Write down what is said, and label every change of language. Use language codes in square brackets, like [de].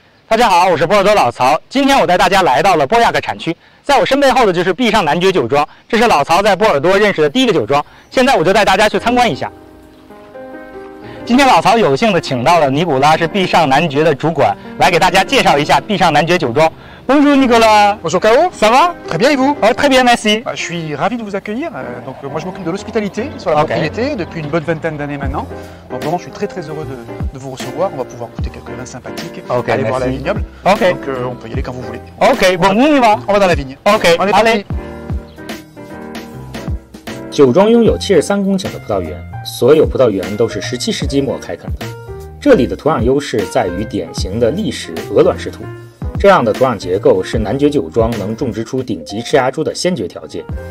[zh] 大家好，我是波尔多老曹。今天我带大家来到了波亚克产区，在我身背后的就是壁上男爵酒庄，这是老曹在波尔多认识的第一个酒庄。现在我就带大家去参观一下。今天老曹有幸的请到了尼古拉，是壁上男爵的主管，来给大家介绍一下壁上男爵酒庄。 [fr] Bonjour Nicolas. Bonjour Cao. Ça va? Très bien et vous? Très bien, merci. Je suis ravi de vous accueillir. Moi je m'occupe de l'hospitalité sur la propriété depuis une bonne vingtaine d'années maintenant. Donc vraiment je suis très heureux de vous recevoir. On va pouvoir goûter quelques vins sympathiques, aller voir la vignoble. Donc on peut y aller quand vous voulez. Bon, on y va. On va dans la vigne. On est parti. [zh] 酒庄拥有73公顷的葡萄园，所有葡萄园都是17世纪末开垦的。这里的土壤优势在于典型的砾石鹅卵石土。这样的土壤结构是男爵酒庄能种植出顶级赤芽珠的先决条件。